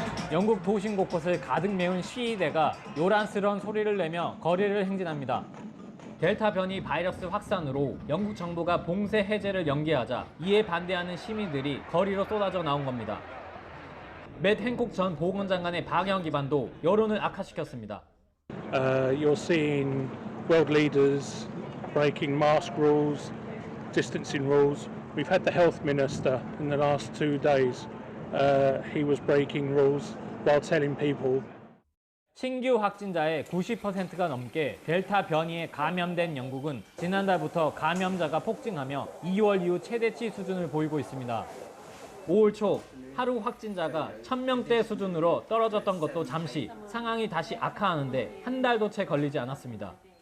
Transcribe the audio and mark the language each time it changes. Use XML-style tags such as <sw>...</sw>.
<ko>영국 도심 곳곳을 가득 메운 시위대가 요란스러운 소리를 내며 거리를 행진합니다. 델타 변이 바이러스 확산으로 영국 정부가 봉쇄 해제를 연기하자 이에 반대하는 시민들이 거리로 쏟아져 나온 겁니다. 맷 행콕 전 보건장관의 방역 기반도 여론을 악화시켰습니다.</ko> <en>You're seeing world leaders breaking mask rules, distancing rules. We've had the health minister in the last 2 days. He was breaking rules while telling people.</en> <ko>신규 확진자의 90%가 넘게 델타 변이에 감염된 영국은 지난달부터 감염자가 폭증하며 2월 이후 최대치 수준을 보이고 있습니다. 5월 초 하루 확진자가 1000명대 수준으로 떨어졌던 것도 잠시 상황이 다시 악화하는데 한 달도 채 걸리지 않았습니다.</ko>